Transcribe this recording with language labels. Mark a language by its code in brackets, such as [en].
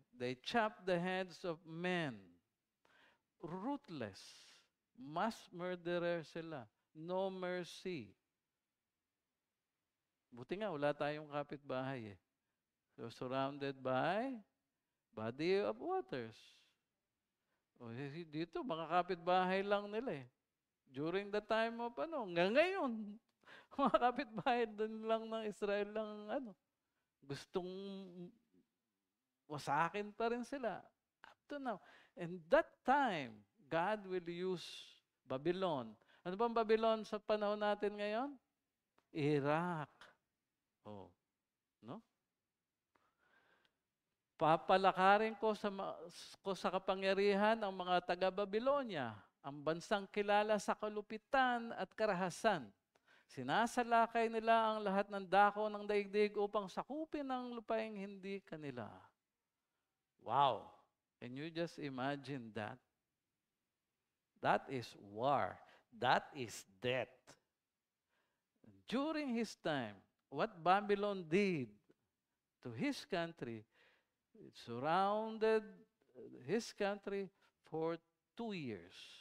[en] They chop the heads of men. Ruthless. Mass murderer sila. No mercy. [tl] Buti nga, wala tayong kapitbahay eh. [en] So, surrounded by body of waters. [tl] O, dito, mga kapitbahay lang nila eh. [en] During the time of [tl] ngayon, mga kapitbahay doon lang ng Israel lang gustong wasakin pa rin sila. [en] Up to now. And that time, God will use Babylon. [tl] Ano bang Babylon sa panahon natin ngayon? Iraq. Oh, no? Papalakarin ko sa kapangyarihan ang mga taga-Babylonia, ang bansang kilala sa kalupitan at karahasan. Sinasalakay nila ang lahat ng dako ng daigdig upang sakupin ang lupaing hindi kanila. Wow! [en] Can you just imagine that? That is war. That is death. During his time, what Babylon did to his country, it surrounded his country for 2 years.